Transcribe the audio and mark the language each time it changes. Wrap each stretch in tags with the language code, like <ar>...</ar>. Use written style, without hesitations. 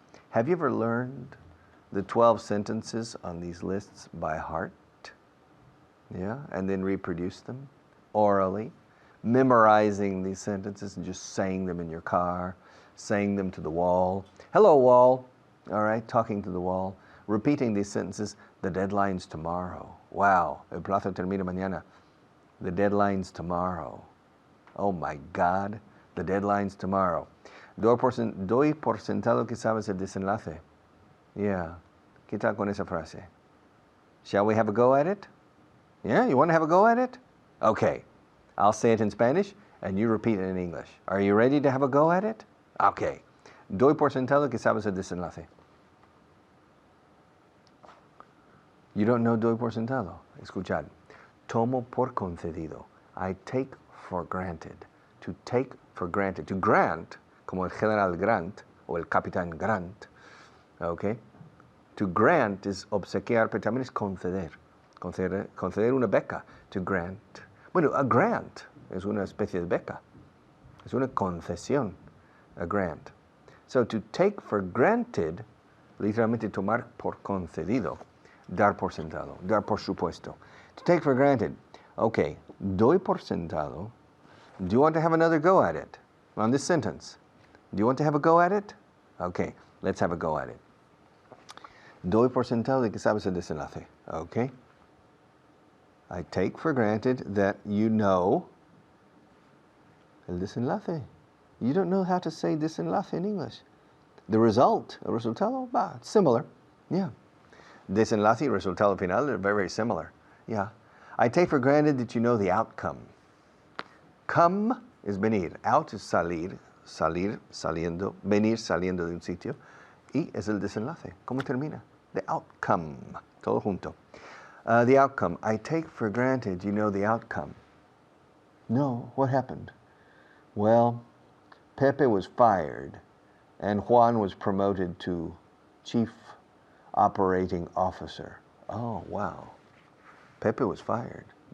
<en>Have you ever learned the 12 sentences on these lists by heart? Yeah, and then reproduce them orally, memorizing these sentences and just saying them in your car, saying them to the wall. Hello, wall. All right, talking to the wall, repeating these sentences. The deadline's tomorrow.</en> <es>Wow, el plazo termina mañana.</es> <en>The deadline's tomorrow. Oh my God, the deadline's tomorrow.</en> <es>Doy por sentado que sabes el desenlace. Yeah, ¿qué tal con esa frase?</es> <en>Shall we have a go at it? Yeah, you want to have a go at it? Okay, I'll say it in Spanish and you repeat it in English. Are you ready to have a go at it? Okay.</en> <es>Doy por sentado que sabes el desenlace.</es> <en>You don't know doy por sentado?</en> <es>Escuchad. Tomo por concedido.</es> <en>I take for granted. To take for granted.</en> <es>To grant, como el general Grant, o el capitán Grant. Okay? To grant is obsequiar, pero también es conceder. Conceder una beca. To grant. Bueno, a grant es una especie de beca. Es una concesión. A grant.</es> <en>So to take for granted, literalmente tomar por concedido.</en> <es>Dar por sentado, dar por supuesto.</es> <en>To take for granted. Okay, doy por sentado. Do you want to have another go at it on this sentence? Do you want to have a go at it? Okay, let's have a go at it.</en> <es>Doy por sentado de que sabes el desenlace.</es> <en>Okay. I take for granted that you know el desenlace. You don't know how to say desenlace in English. The result, el resultado, similar. Yeah. Desenlace y resultado final are very, very similar. Yeah. I take for granted that you know the outcome. Come is venir.</en> <es>Out is salir, saliendo. Venir saliendo de un sitio. Y es el desenlace. ¿Cómo termina?</es> <en>The outcome. Todo junto. The outcome. I take for granted you know the outcome. No, what happened? Well, Pepe was fired and Juan was promoted to chief operating officer. Oh, wow. Pepe was fired.</en>